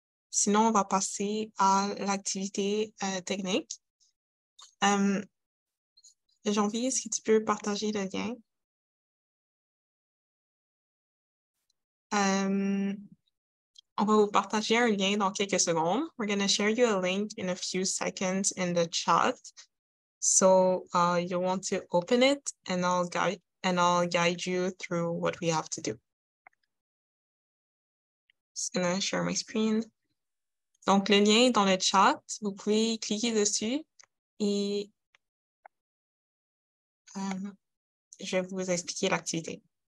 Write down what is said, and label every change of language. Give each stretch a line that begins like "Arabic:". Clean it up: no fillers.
French: Sinon, on va passer à l'activité technique. Jean-Vie, est-ce que tu peux partager le lien? On va vous partager un lien dans quelques secondes.
English: We're going to share you a link in a few seconds in the chat. So you'll want to open it and I'll guide you through what we have to do. Just gonna share my screen.
French: Donc, le lien est dans le chat. Vous pouvez cliquer dessus et je vais vous expliquer l'activité.